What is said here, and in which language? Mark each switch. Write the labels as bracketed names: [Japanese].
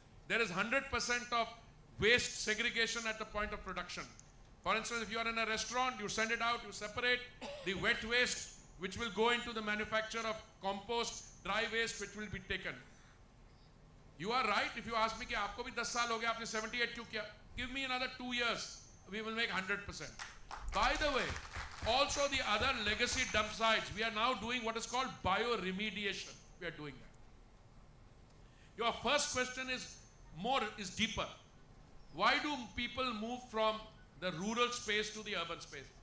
[English] There is 100% of waste segregation at the point of production. For instance, if you are in a restaurant, you send it out, you separate the wet waste, which will go into the manufacture of compost, dry waste, which will be taken. You are right if you ask me [Hindi] कि आपको भी 10 साल हो गया आपने 78 क्यों किया? [English] Give me another 2 years, we will make 100%. By the way, also the other legacy dump sites, we are now doing what is called bioremediation. We are doing that. Your first question is deeper. Why do people move from the rural space to the urban space?